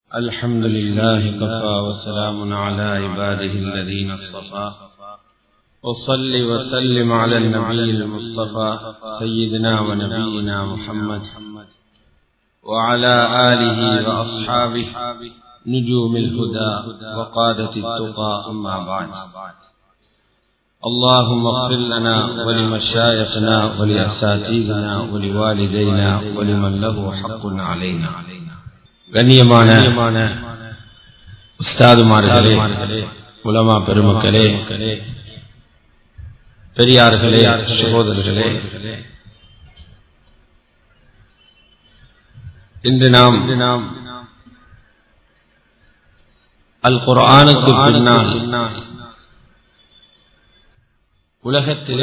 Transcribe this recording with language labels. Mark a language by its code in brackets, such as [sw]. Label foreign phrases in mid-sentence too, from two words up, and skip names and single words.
[ar] الحمد لله كفى وسلام على عباده الذين اصطفى وصل وسلم على النبي المصطفى سيدنا ونبينا محمد وعلى آله وأصحابه نجوم الهدى وقادة التقى أما بعد. اللهم اغفر لنا ولمشايخنا ولأساتذتنا ولوالدينا ولمن له حق علينا. [ta] கண்ணியமான உஸ்தாதுமார்களே, உலமா பெருமக்களே, பெரியார்களே, சகோதரர்களே, இன்று நாம் அல் குர்ஆனுக்கு பின்னால் உலகத்திலே